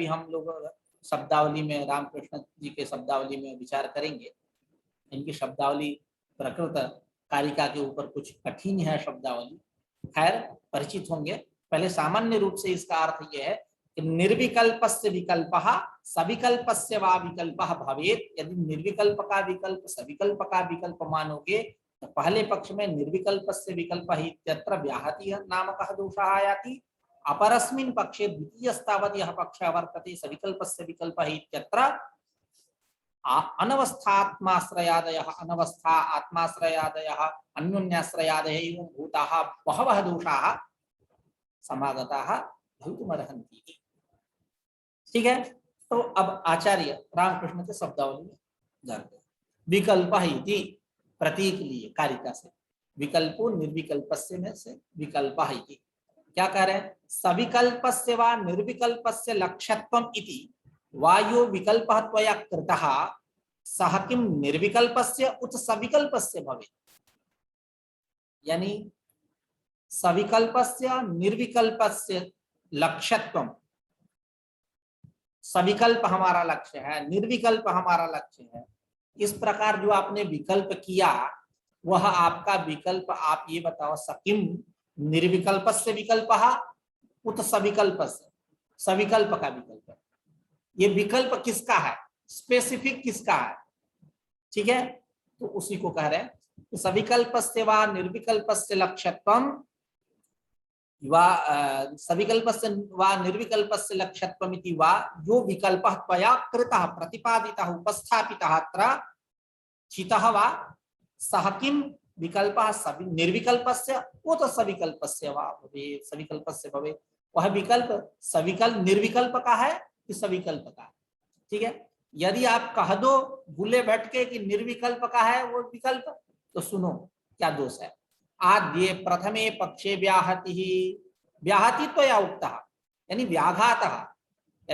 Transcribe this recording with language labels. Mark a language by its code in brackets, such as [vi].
[hi] अभी हम लोग शब्दावली में, रामकृष्ण जी के शब्दावली में विचार करेंगे। इनकी शब्दावली प्रकृत कारिका के ऊपर कुछ कठिन है शब्दावली, खैर परिचित होंगे। पहले सामान्य रूप से इसका अर्थ यह है कि [sa] निर्विकल्पस्य विकल्पः सविकल्पस्य वा विकल्पः भवेत्। [hi] यदि निर्विकल्प का विकल्प सविकल्प का विकल्प मानोगे, तो पहले पक्ष में [sa] निर्विकल्पस्य विकल्पः इत्यत्र व्याहतिः नामकः दोषः आयाति, अपरस्मिन् पक्षे द्वितीयस्तावत् यः पक्षः वर्तते सविकल्पस्य विकल्पः इत्यत्र अनवस्थात्माश्रयादयः, अनवस्था आत्माश्रयादयः अन्योन्याश्रयादयः एवं भूताः बहवः दोषाः समागताः भवितुमर्हन्ति। [hi] ठीक है, तो अब आचार्य रामकृष्ण के शब्दावली में जाते हैं। विकल्प इति प्रतीक लिए कारिका से, विकल्पो निर्विकल्पस्य में से विकल्प इति क्या कह रहे हैं? [sa] सविकल्पस्य वा निर्विकल्पस्य लक्ष्यत्वम् इति वायो विकल्पः त्वया कृतः सः किं निर्विकल्पस्य उत सविकल्पस्य भवेत्। [hi] यानी सविकल्पस्य निर्विकल्पस्य लक्ष्यत्वम्, सविकल्प हमारा लक्ष्य है, निर्विकल्प हमारा लक्ष्य है, इस प्रकार जो आपने विकल्प किया, वह आपका विकल्प, आप ये बताओ, [sa] सकिम निर्विकल्पस्य विकल्पः उत सविकल्पस्य, [hi] सविकल्प का विकल्प है। ये विकल्प किसका है? स्पेसिफिक किसका है? ठीक है, तो उसी को कह रहे हैं [sa] सविकल्पस्य वा निर्विकल्पस्य लक्ष्यत्वम् वा सविकल्पस्य वा निर्विकल्पस्य लक्ष्यत्वम् इति वा यो विकल्पः त्वया कृतः प्रतिपादितः उपस्थापितः अत्र चितः वा सः किं विकल्पः निर्विकल्पस्य उत सविकल्पस्य वा भवेत्, सविकल्पस्य भवेत्। [hi] वह विकल्प सविकल्प निर्विकल्प का है कि सविकल्प का है? ठीक है, यदि आप कह दो भूले भटके कि निर्विकल्प का है वो विकल्प, तो सुनो क्या दोष है। [sa] आद्ये प्रथमे पक्षे व्याहति, व्याहति तो या उक्तः यानी व्याघातः।